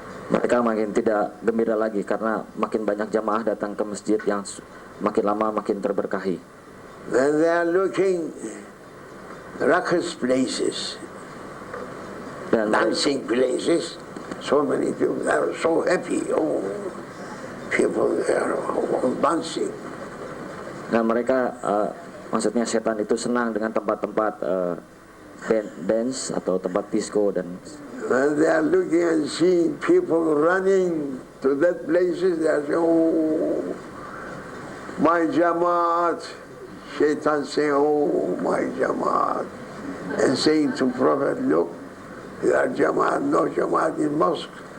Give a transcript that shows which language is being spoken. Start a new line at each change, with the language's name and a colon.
Indonesian: Mereka makin tidak gembira lagi karena makin banyak jamaah datang ke masjid yang makin lama makin terberkahi.
English: when they are looking ruckus places,
Indonesian: Dan
English: dancing places, so many people are so happy. Oh, people there are dancing.
Indonesian: Nah, mereka maksudnya setan itu senang dengan tempat-tempat dance atau tempat disco, dan
English: When they are looking and seeing people running to that places, they are saying, oh, my Jamaat. Shaitan saying, oh, my Jamaat. And saying to Prophet, look, there are Jamaat, no Jamaat in mosque.